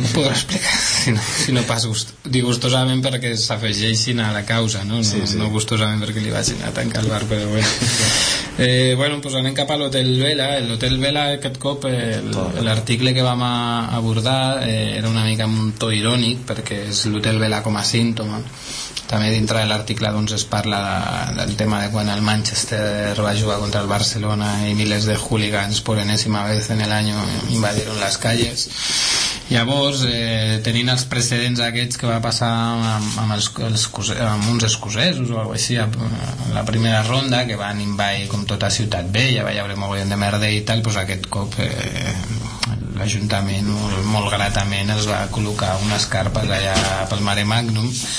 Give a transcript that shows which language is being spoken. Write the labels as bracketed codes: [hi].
[ca] Podrà explicar, si no pas gustosament perquè s'afegeixin a la causa, no? Sí, no gustosament perquè li vagin a tancar el bar, però bé. Bueno, pues anem cap a l'Hotel Vela. L'Hotel Vela, aquest cop, l'article que vam abordar era una mica un to irònic, perquè és l'Hotel Vela com a símptoma. També dintre de l'article doncs es parla del tema de quan el Manchester va jugar contra el Barcelona i milers de hooligans [es] por enésima vez en el año invadieron las calles. [ca] Llavors, tenint els precedents aquests que va passar amb uns escocesos o alguna cosa així, la primera ronda, que van invadir com tota ciutat vella, va haver mogollon de merda i tal, doncs aquest cop l'Ajuntament molt gratament els va col·locar unes carpes allà pel Mare Magnum.